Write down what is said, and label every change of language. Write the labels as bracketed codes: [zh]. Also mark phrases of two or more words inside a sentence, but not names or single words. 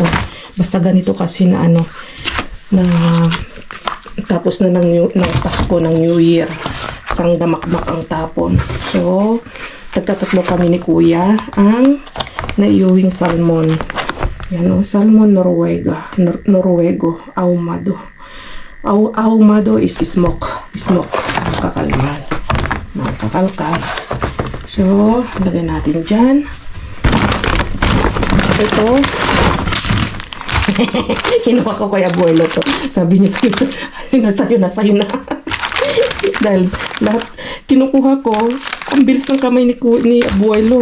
[tl] Basta ganito kasi na tapos na ng Pasko, ng New Year. Sang damakmak ang tapon. So, tagtatatlo kami ni Kuya ang naiuwing salmon. [es] Yan salmon Noruego, ahumado. [en] Ahumado is smoke. [tl] Kakalkal. So, lagay natin dyan. Ito. Kinuha ko kay abuelo to. Sabi niya sa'yo na. Dahil lahat kinukuha ko, ang bilis ng kamay ni abuelo.